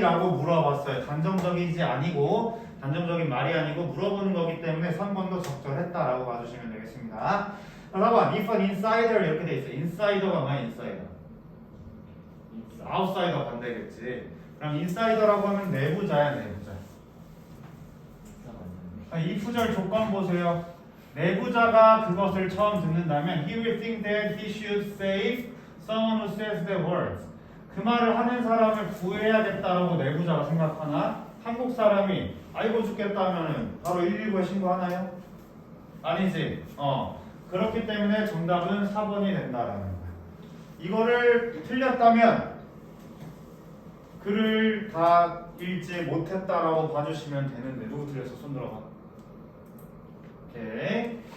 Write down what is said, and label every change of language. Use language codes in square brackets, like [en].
[ko] 라고 물어봤어요. 단정적이지 아니고 단정적인 말이 아니고 물어보는 거기 때문에 3번도 적절했다라고 봐주시면 되겠습니다. 4번 [en] if an insider [ko] 이렇게 돼 있어. insider가 뭐야? insider 아웃사이더 반대겠지. 그럼 인사이더라고 하면 내부자야. 내부자. 이 구절 조건 보세요. 내부자가 그것을 처음 듣는다면 [en] he will think that he should save someone who says the words. [ko] 그 말을 하는 사람을 구해야겠다라고 내부자가 생각하나? 한국 사람이 아이고 죽겠다 하면은 바로 119에 신고하나요? 아니지. 그렇기 때문에 정답은 4번이 된다라는 거야. 이거를 틀렸다면 글을 다 읽지 못했다라고 봐주시면 되는데 누구 틀렸어? 손 들어봐. 오케이.